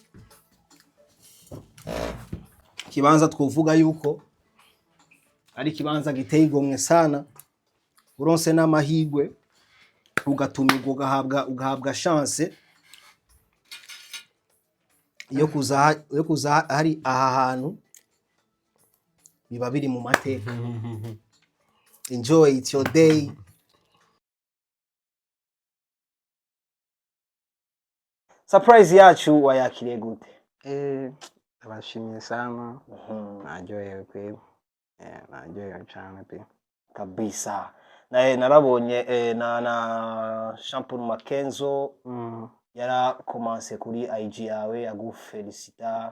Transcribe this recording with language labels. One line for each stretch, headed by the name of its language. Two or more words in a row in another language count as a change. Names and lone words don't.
Rundi: Kibanza twovuga yuko ari kibanza giteye igomwe sana. Uronse n'amahigwe ugatumirwa ugahabwa chance yo kuza hari aha hantu biba biri mu mateka.
English: Enjoy, it's your day.
Rundi: Surprise yacu wayakiriye gute? ndabashimiye sana Mhm. naryohewe kweli naryohewe cyane pe Kabisa. Narabonye na Jean Paul Makenzo yarakomanse kuri IG yawe agufelicita